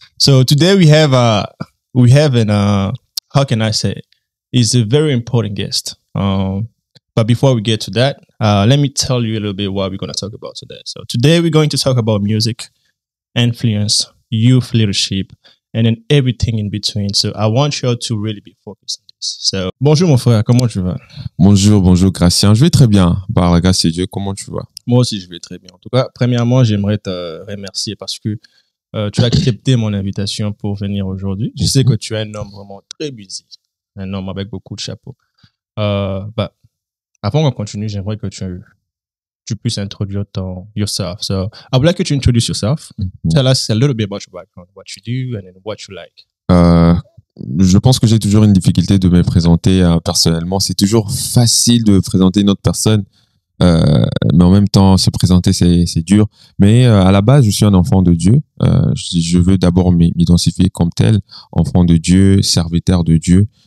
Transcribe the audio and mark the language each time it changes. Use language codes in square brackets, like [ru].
[en] So today we have how can I say, is a very important guest. But before we get to that, let me tell you a little bit what we're going to talk about today. So today we're going to talk about music, influence, youth leadership, and then everything in between. So I want you all to really be focused on this. [fr] So, bonjour mon frère, comment tu vas? Bonjour Gracien, je vais très bien, par la grâce de Dieu, comment tu vas? Moi aussi, je vais très bien. En tout cas, premièrement, j'aimerais te remercier parce que tu as accepté mon invitation pour venir aujourd'hui. Je sais que tu es un homme vraiment très busy, un homme avec beaucoup de chapeaux. Avant qu'on continue, j'aimerais que tu puisses introduire [en] yourself. So, I would like you to introduce yourself. Tell us a little bit about your background, what you do, and then what you like. [fr] Je pense que j'ai toujours une difficulté de me présenter personnellement. C'est toujours facile de présenter une autre personne, mais en même temps, se présenter, c'est dur. Mais à la base, je suis un enfant de Dieu. Je veux d'abord m'identifier comme tel, enfant de Dieu, serviteur de Dieu.